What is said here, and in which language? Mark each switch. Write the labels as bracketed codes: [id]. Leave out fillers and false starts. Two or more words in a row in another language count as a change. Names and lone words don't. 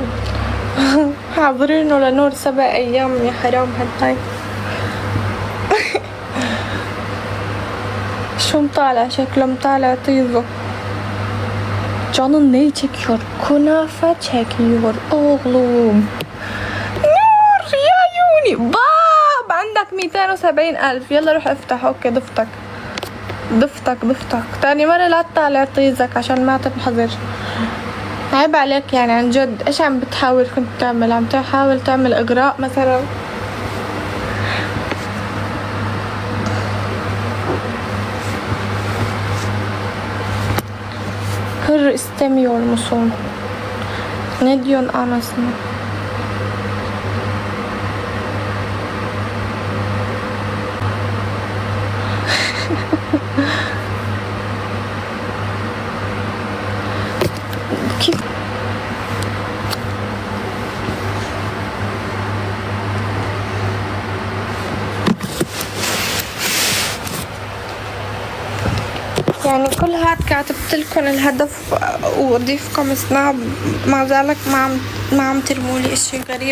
[ar] حاضرينه لنور 7 أيام يا حرام هالهاي. شو مطالع شكله؟ مطالع طيبه. [tr] Canın neyi çekiyor? Kunafe çekiyor oğlum. [ar] نور يا عيوني باب عندك 270,000. يلا روح افتح. اوكي ضفتك تاني مرة لا تطالع طيزك عشان ما تنحضر. عيب عليك يعني عن جد. ايش عم بتحاول كنت تعمل؟ عم تحاول تعمل اغراء مثلا؟ [tr] Hır istemiyor musun? Ne diyorsun anasını? Kim? [ar] يعني كل هاد كاتبت لكم الهدف واضيفكم سناب، مع ذلك ما عم ترمولي اشي غريب.